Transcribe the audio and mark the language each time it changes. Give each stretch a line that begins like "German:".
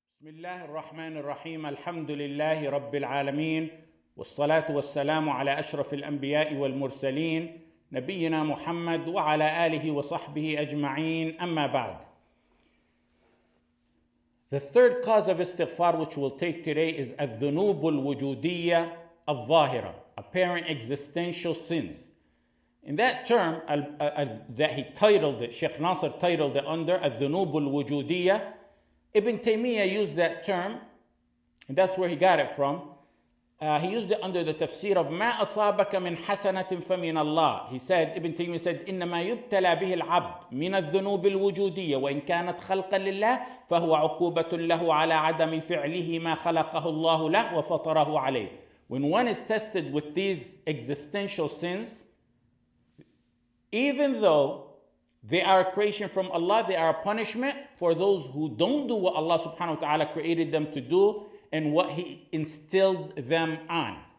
Arabic: بسم الله الرحمن الرحيم الحمد لله رب العالمين والصلاة والسلام على أشرف الأنبياء والمرسلين نبينا محمد وعلى آله وصحبه أجمعين أما بعد.
English: The third cause of istighfar which we'll take today is
Arabic: الذنوب الوجودية الظاهرة,
English: apparent existential sins. In that term that he titled it, Shaykh Nasir titled it under
Arabic: الذنوب الوجودية,
English: Ibn Taymiyyah used that term, and that's where he got it from. He used it under the tafsir of
Arabic: ما أصابك من حسنة فمن الله.
English: He said, Ibn Taymiyyah said,
Arabic: إنما يبتلى به العبد من الذنوب الوجودية وإن كانت خلقا لله فهو عقوبة له على عدم فعله ما خلقه الله له وفطره عليه.
English: When one is tested with these existential sins, even though they are a creation from Allah, they are a punishment for those who don't do what Allah subhanahu wa ta'ala created them to do and what He instilled them on.